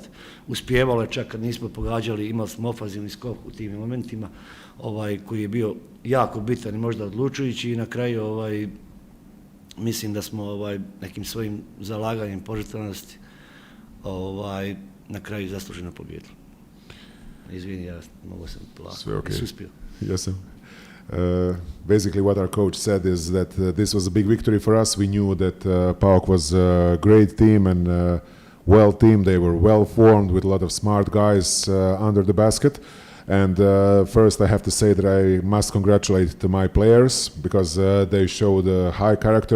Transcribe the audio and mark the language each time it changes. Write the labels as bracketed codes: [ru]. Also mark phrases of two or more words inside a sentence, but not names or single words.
[bs] Uspijevalo je čak kad nismo pogađali, imali smo ofanzivni skok u tim momentima koji je bio jako bitan i možda odlučujući i na kraju mislim da smo nekim svojim zalaganjem požrtvovanosti na kraju zasluženo pobijedili. Izvini, ja mogu sam uspio. [en] Yes. Basically, what our coach said is that this was a big victory for us. We knew that PAOK was a great team and well team. They were well formed with a lot of smart guys under the basket. And first, I have to say that I must congratulate my players because they showed a high character.